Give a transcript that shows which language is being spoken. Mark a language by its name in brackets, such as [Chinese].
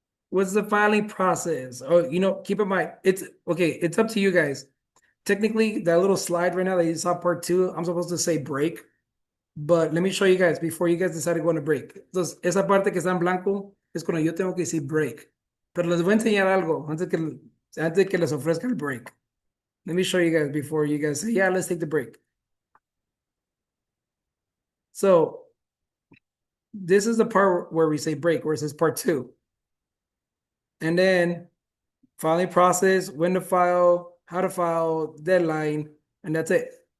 [English] What's the filing process? Oh, keep in mind, it's okay, it's up to you guys. Technically, that little slide right now that you saw part 2, I'm supposed to say break, but let me show you guys before you guys decide to go on a break. [Spanish] Entonces, esa parte que está en blanco es cuando yo tengo que decir break. Pero les voy a enseñar algo antes de que les ofrezca el break. [English] Let me show you guys before you guys say, yeah, let's take the break. So, this is the part where we say break, where it says part 2. And then filing process, when to file, how to file, deadline, and that's it.